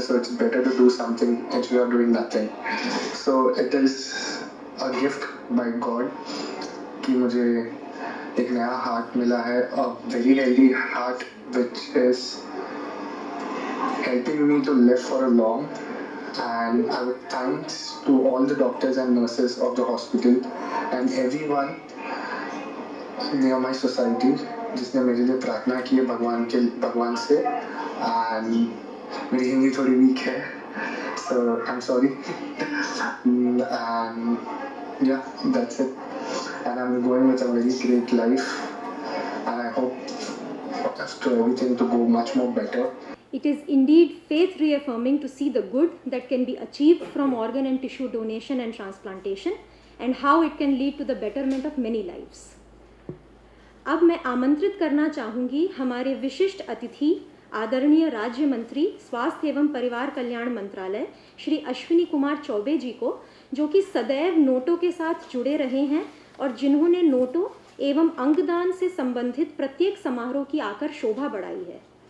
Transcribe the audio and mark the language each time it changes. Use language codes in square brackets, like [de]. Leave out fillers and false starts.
[en] So it's better to do something instead of doing nothing. So it is a gift by God [hi] कि मुझे एक नया heart मिला है, [en] A very healthy heart which is helping me to live for a long. And I would thanks to all the doctors and nurses of the hospital and everyone near my society [hi] जिसने मेरे लिए प्रार्थना की है भगवान से। [en] and [hi] मेरी हिंदी थोड़ी वीक है [en] so I'm sorry and yeah that's it and I'm going with a very great life and I hope for everything to go much more better. It is indeed faith reaffirming to see the good that can be achieved from organ and tissue donation and transplantation and how it can lead to the betterment of many lives. [hi] अब मैं आमंत्रित करना चाहूँगी हमारे विशिष्ट अतिथि आदरणीय राज्य मंत्री स्वास्थ्य एवं परिवार कल्याण मंत्रालय श्री अश्विनी कुमार चौबे जी को, जो कि सदैव नोटों के साथ जुड़े रहे हैं और जिन्होंने नोटों एवं अंगदान से संबंधित प्रत्येक समारोह की आकर शोभा बढ़ाई है।